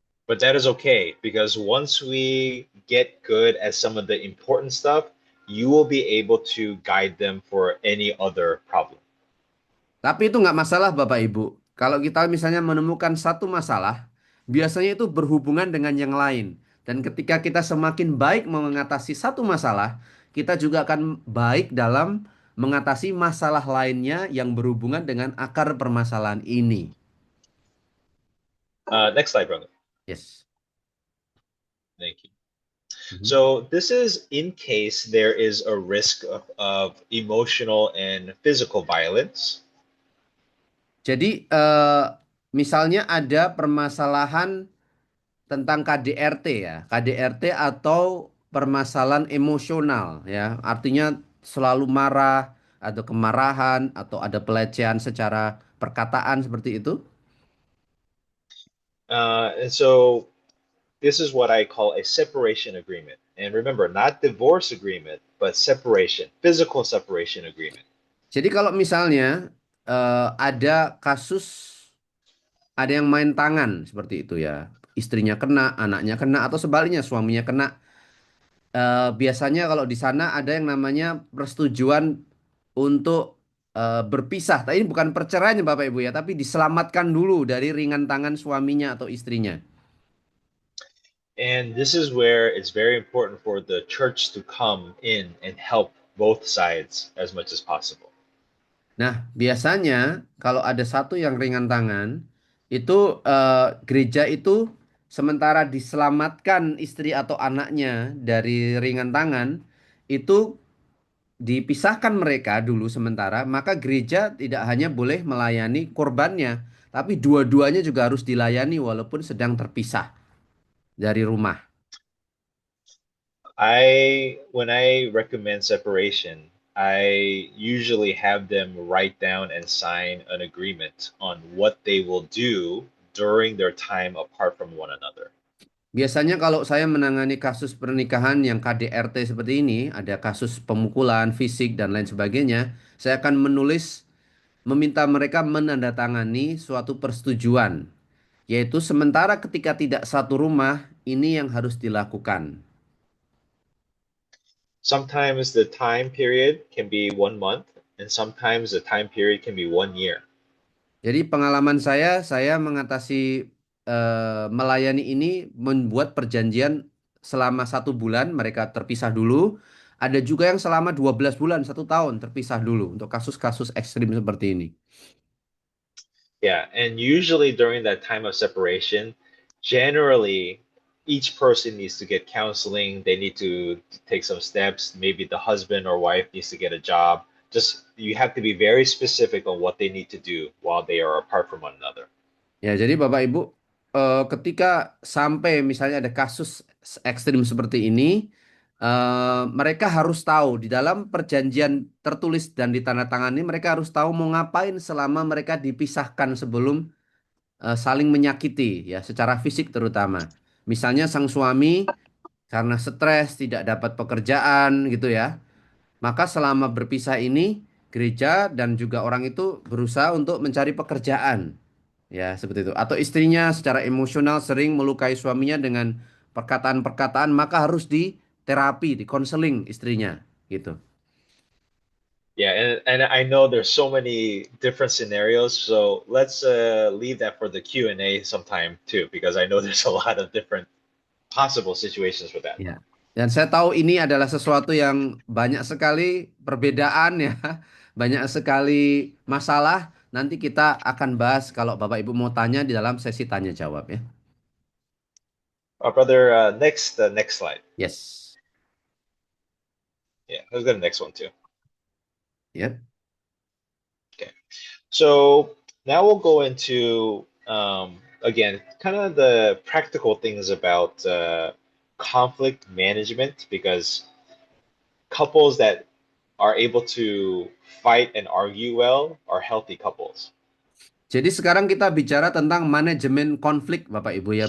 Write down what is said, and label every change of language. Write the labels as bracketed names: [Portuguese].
[English] But that is okay because once we get good at some of the important stuff, you will be able to guide them for any other problem. [Indonesian] Tapi itu nggak masalah Bapak Ibu. Kalau kita misalnya menemukan satu masalah, biasanya itu berhubungan dengan yang lain. Dan ketika kita semakin baik mengatasi satu masalah, kita juga akan baik dalam mengatasi masalah lainnya yang berhubungan dengan akar permasalahan ini. [English] Next slide, brother. Yes. Thank you. Mhm. So this is in case there is a risk of emotional and physical violence. [Indonesian] Jadi misalnya ada permasalahan tentang KDRT ya, KDRT atau permasalahan emosional ya, artinya selalu marah atau kemarahan atau ada pelecehan secara perkataan seperti itu. [English] And so this is what I call a separation agreement. And remember, not divorce agreement, but separation, physical separation agreement. [Indonesian] Jadi kalau misalnya ada kasus ada yang main tangan seperti itu ya, istrinya kena, anaknya kena atau sebaliknya suaminya kena. Biasanya kalau di sana ada yang namanya persetujuan untuk berpisah. Tapi ini bukan perceraian ya Bapak Ibu ya, tapi diselamatkan dulu dari ringan tangan suaminya atau istrinya. [English] And this is where it's very important for the church to come in and help both sides as much as possible. [Indonesian] Nah, biasanya kalau ada satu yang ringan tangan, itu gereja itu sementara diselamatkan istri atau anaknya dari ringan tangan, itu dipisahkan mereka dulu sementara, maka gereja tidak hanya boleh melayani korbannya, tapi dua-duanya juga harus dilayani walaupun sedang terpisah dari rumah. [English] When I recommend separation, I usually have them write down and sign an agreement on what they will do during their time apart from one another. [Indonesian] Biasanya kalau saya menangani kasus pernikahan yang KDRT seperti ini, ada kasus pemukulan fisik dan lain sebagainya, saya akan meminta mereka menandatangani suatu persetujuan, yaitu sementara ketika tidak satu rumah, ini yang harus dilakukan. [English] Sometimes the time period can be 1 month, and sometimes the time period can be 1 year. [Indonesian] Jadi pengalaman saya mengatasi melayani ini membuat perjanjian selama 1 bulan mereka terpisah dulu. Ada juga yang selama 12 bulan, 1 tahun terpisah dulu untuk kasus-kasus ekstrim seperti ini. [English] Yeah, and usually during that time of separation, generally each person needs to get counseling. They need to take some steps. Maybe the husband or wife needs to get a job. Just you have to be very specific on what they need to do while they are apart from one another. [Indonesian] Ya, jadi Bapak Ibu, ketika sampai misalnya ada kasus ekstrim seperti ini, mereka harus tahu di dalam perjanjian tertulis dan ditandatangani, mereka harus tahu mau ngapain selama mereka dipisahkan sebelum saling menyakiti, ya, secara fisik terutama. Misalnya sang suami karena stres tidak dapat pekerjaan gitu ya, maka selama berpisah ini gereja dan juga orang itu berusaha untuk mencari pekerjaan. Ya, seperti itu. Atau istrinya secara emosional sering melukai suaminya dengan perkataan-perkataan, maka harus diterapi, dikonseling istrinya, gitu. [English] Yeah, and I know there's so many different scenarios, so let's leave that for the Q&A sometime too, because I know there's a lot of different possible situations with that. [Indonesian] Ya. Dan saya tahu ini adalah sesuatu yang banyak sekali perbedaan ya, banyak sekali masalah. Nanti kita akan bahas kalau Bapak Ibu mau tanya di dalam sesi tanya jawab ya. [English] Brother, next slide. Yes. let's go to the next one too. [Indonesian] Ya. [English] Okay. So now we'll go into again kind of the practical things about conflict management because couples that are able to fight and argue well are healthy couples. [Indonesian] Jadi sekarang kita bicara tentang manajemen konflik, Bapak Ibu ya.